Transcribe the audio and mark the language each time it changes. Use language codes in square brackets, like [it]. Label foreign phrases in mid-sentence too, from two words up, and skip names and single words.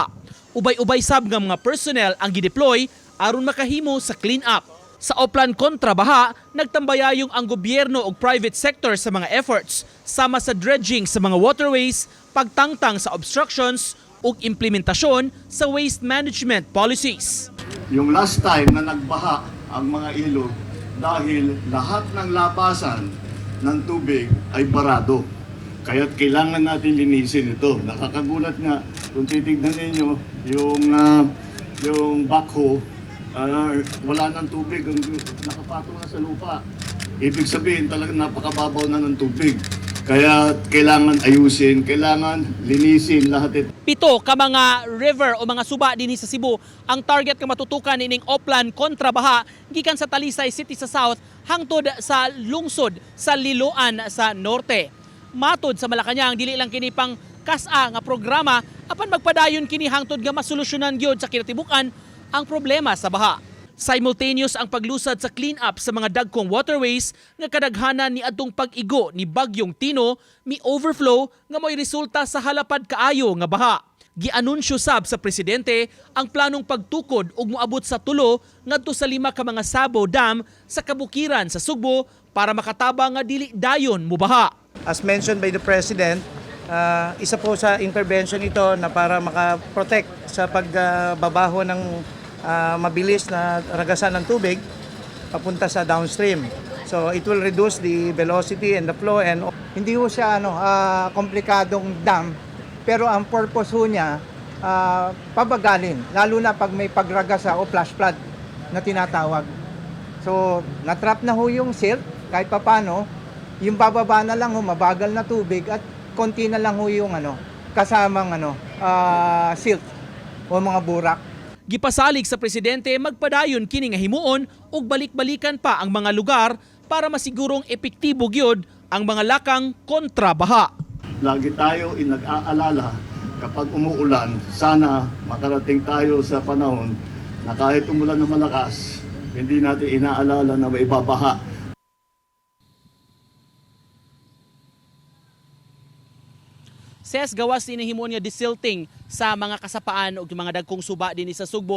[ceb] Ubay-ubay sab nga mga personnel ang gideploy aron makahimo sa [en] clean up. [ceb] Sa Oplan kontra baha, nagtambayayong ang gobyerno ug [en] private sector [ceb] sa mga efforts sama sa dredging sa mga waterways, pagtangtang sa obstructions ug implementasyon sa [en] waste management policies. [tl] Yung [en] last time [tl] na nagbaha ang mga ilog dahil lahat ng labasan ng tubig ay barado. Kaya't kailangan natin linisin ito. Nakakagulat nga kung titignan ninyo yung backhoe, wala ng tubig, nakapatong na sa lupa. Ibig sabihin talagang napakababaw na ng tubig. Kaya kailangan ayusin, kailangan linisin lahat ito. [ceb] 7 ka mga river o mga suba dinhi sa Cebu ang target nga matutukan ining Oplan kontra baha gikan sa Talisay City sa south hangtod sa lungsod sa Liloan sa norte. Matod sa Malacañang dili lang kini pang kas-a nga programa apan magpadayon kini hangtod nga masolusyonan gyud sa kinatibukan ang problema sa baha. Simultaneous ang paglusad sa [en] clean up [ceb] sa mga dagkong waterways nga kadaghanan ni adtong pag-igo ni Bagyong Tino mi overflow nga mo'y resulta sa halapad kaayo nga baha. Gianunsyo sab sa presidente ang planong pagtukod ug moabot sa 3 ngadto sa 5 ka mga Sabo Dam sa kabukiran sa Sugbo para makatabang nga dili dayon mobaha. [en] As mentioned by the President, [tl] isa po sa intervention ito na para makaprotect sa pagbabaho ng mabilis na ragasan ng tubig papunta sa downstream. [en] So it will reduce the velocity and the flow and [tl] hindi ho siya komplikadong dam, pero ang purpose ho niya pabagalin, lalo na pag may pagragasa o [en] flash flood [tl] na tinatawag. So natrap na ho yung silt kahit papano, yung bababa na lang ho mabagal na tubig at konti na lang ho yung kasamang silt o mga burak. [ceb] Gipasalig sa presidente magpadayon kini nga himuon ug balik-balikan pa ang mga lugar para masigurong epektibo gyud ang mga lakang kontra baha. [tl] Lagi tayo nag-aalala kapag umuulan, sana makarating tayo sa panahon na kahit umulan ng malakas, hindi natin inaalala na may babaha. [ceb] Ses gawas din himuon nga desilting sa mga kasapaan ug mga dagkong suba dinhi sa Sugbo.